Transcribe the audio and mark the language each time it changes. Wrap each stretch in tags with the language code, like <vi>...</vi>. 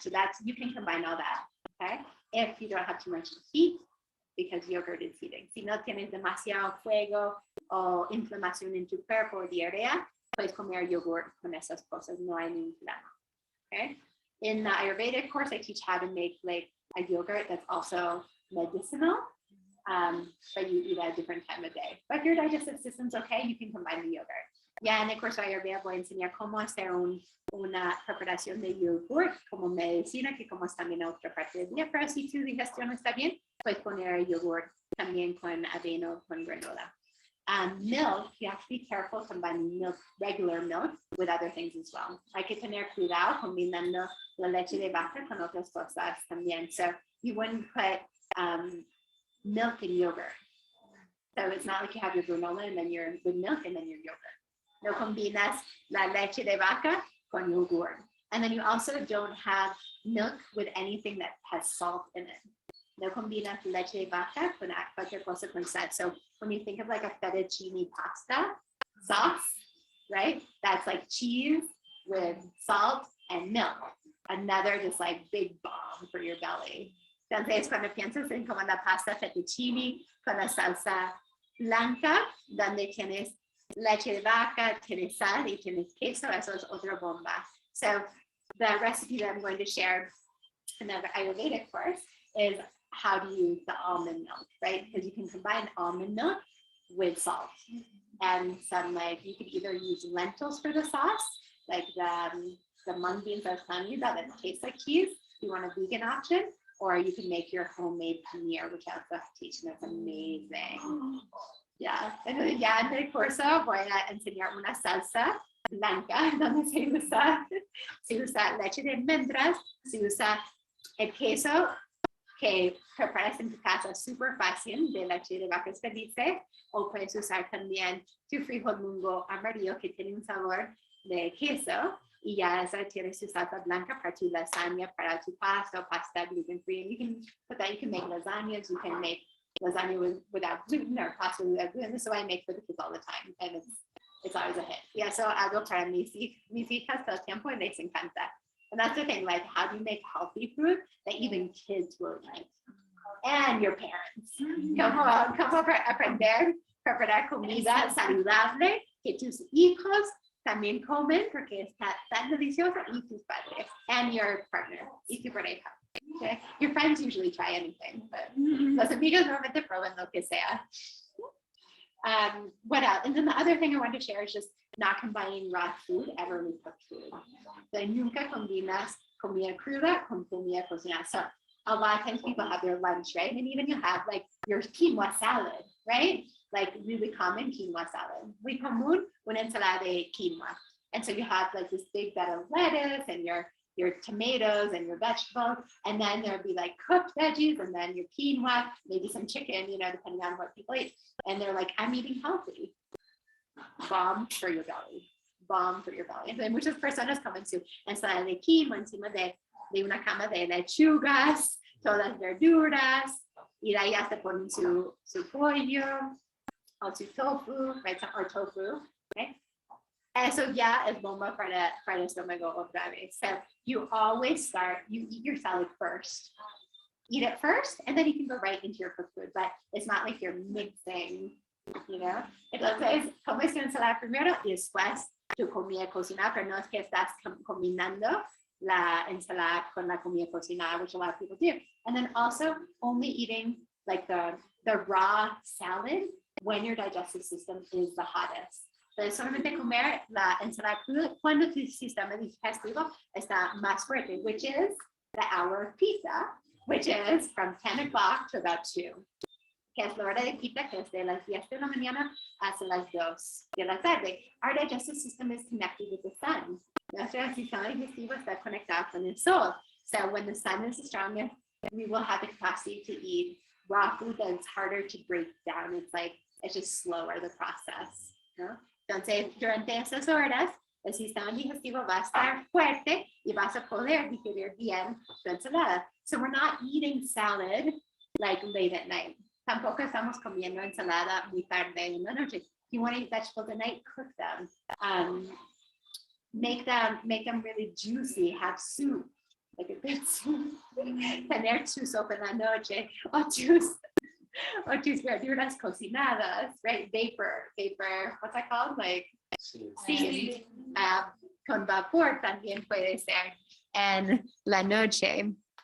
<en>So you can combine all that, okay? If you don't have too much heat, because yogurt is heating.</en> <es>Si no tienes demasiado fuego o inflamación en tu cuerpo o diarrea, puedes comer yogurt con esas cosas, no hay ningún problema.</es> <en>Okay? In the Ayurvedic course, I teach how to make like a yogurt that's also medicinal, but you eat at a different time of day. But if your digestive system's okay, you can combine the yogurt.</en> <es>Ya en el curso de Ayurveda voy a enseñar cómo hacer una preparación de yogurt como medicina, que como es también otra parte del día, pero si tu digestión está bien, puedes poner yogurt también con avena o con granola.</es> <en>Milk, you have to be careful combining milk, regular milk, with other things as well.</en> <es>Hay que tener cuidado combinando la leche de vaca con otras cosas también.</es> <en>So you wouldn't put milk in yogurt. So it's not like you have your granola and then you're with milk and then your yogurt.</en> <es>No combinas la leche de vaca con yogurt.</es> <en>And then you also don't have milk with anything that has salt in it.</en> <es>no combinas leche de vaca con cualquier cosa con sal.</es> <en>So when you think of like a fettuccine pasta sauce, right? That's like cheese with salt and milk. Another just like big bomb for your belly.</en> <es>Entonces, cuando piensas en como la pasta fettuccine con la salsa blanca, donde tienes leche de vaca, tienes sal y tienes queso, eso es otra bomba.</es> <en>So the recipe that I'm going to share in the Ayurvedic course is how to use the almond milk, right? Because you can combine almond milk with salt. And some like, you could either use lentils for the sauce, like the mung beans I was telling you about that taste like cheese, if you want a vegan option, or you can make your homemade paneer, which has the tastes and it's amazing.</en> <es>Yeah, entonces ya en el curso voy a enseñar una salsa blanca donde se usa leche de almendras, se usa el queso que preparas en tu casa súper fácil de leche de vacas felices, o puedes usar también tu frijol mungo amarillo que tiene un sabor de queso, y ya esa tiene su salsa blanca para tu lasagna, para tu pasta gluten free.</es> <en>And you can put that, you can make lasagnas, you can make lasagna without gluten or pasta without gluten. This is what I make for the kids all the time, and it's always a hit.</en> <es>Yeah, so hago para mis hijas todo el tiempo y les encanta.</es> <en>And that's the thing, like, how do you make healthy food that even kids will eat? And your parents.</en> <es>Como aprender a preparar comida saludable que tus hijos también comen porque está tan delicioso, y tus padres,</es> <en>and your partner,</en> <es>y tu pareja.</es> <en>Okay? Your friends usually try anything, but</en> <es>los amigos normalmente prueban lo que sea.</es> <en>What else? And then the other thing I want to share is just not combining raw food ever with cooked food.</en> <es>So nunca combinas comida cruda con comida cocinada.</es> <en>So a lot of times people have their lunch, right? And even you have like your quinoa salad, right? Like really common quinoa salad.</en> <es>Muy común una ensalada de quinoa.</es> <en>And so you have like this big bed of lettuce and your tomatoes and your vegetables, and then there'll be like cooked veggies, and then your quinoa, maybe some chicken, you know, depending on what people eat. And they're like, I'm eating healthy. Bomb for your belly. Bomb for your belly.</en> <es>Entonces muchas personas comen su ensalada de quinoa encima de una cama de lechugas, todas verduras, y de ahí hasta ponen su pollo, o su tofu, right?</es> <en>Or tofu, right?</en> <es>Eso ya es bomba para el estómago otra vez.</es> <en>So you always start, you eat your salad first. Eat it first, and then you can go right into your cooked food, but it's not like you're mixing, you know?</en> <es>Entonces, comes tu ensalada primero y después tu comida cocinada, pero no es que estás combinando la ensalada con la comida cocinada,</es> <en>which a lot of people do. And then also only eating like the raw salad when your digestive system is the hottest.</en> <es>Entonces, solamente comer la ensalada cruda cuando tu sistema digestivo está más fuerte,</es> <en>which is the hour of pizza, which is from 10 o'clock to about 2.</en> <es>Que es la hora de pizza, que es de las 10 de la mañana hasta las 2 de la tarde.</es> <en>Our digestive system is connected with the sun.</en> <es>Nuestro sistema digestivo está conectado con el sol.</es> <en>So when the sun is the strongest, we will have the capacity to eat raw food that's harder to break down. It's just slower, the process.</en> <es>¿No? Entonces, durante esas horas, el sistema digestivo va a estar fuerte y vas a poder digerir bien tu ensalada.</es> <en>So we're not eating salad like late at night.</en> <es>Tampoco estamos comiendo ensalada muy tarde en la noche.</es> <en>If you want to eat vegetables at night, cook them. Make them really juicy. Have soup, like a good soup.</en> <es>Tener tu sopa en la noche, o tus verduras cocinadas, right?</es> <en>Vapor, what's that called? Like steam.</en> <es>Con vapor también puede ser en la noche.</es>